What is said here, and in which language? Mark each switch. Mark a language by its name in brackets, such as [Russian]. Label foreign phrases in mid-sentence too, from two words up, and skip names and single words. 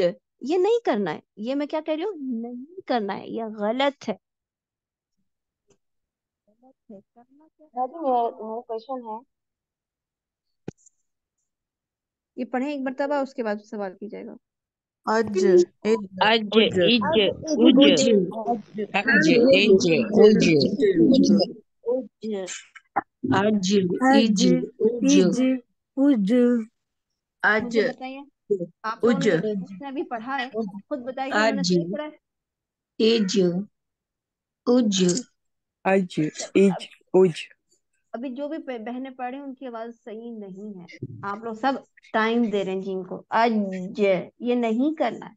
[Urdu] یہ نہیں کرنا ہے، یہ میں کیا کہہ رہی ہوں، نہیں کرنا ہے، یہ غلط ہے، غلط ہے. کرنا کیا ہے, دادی میرا کوئسچن ہے. یہ پڑھے ایک مرتبہ، اسکے بعد سوال کیجیےگا. आज इज अज उज इज अब उज आज इज उज आज आज इज उज इज उज आज مجھے بتائیے، آپ لوگوں نے उज جو جسنے ابھی پڑھا ہے خود بتائیے کہ انہوں نے आज صحیح پڑھا ہے. इज उज आज इज उज ابھی جو بھی بہنیں پڑھ رہی ہیں انکی آواز صحیح نہیں ہے. آپ لوگ سب ٹائم دے رہے ہیں جنکو، اج یہ نہیں کرنا ہے,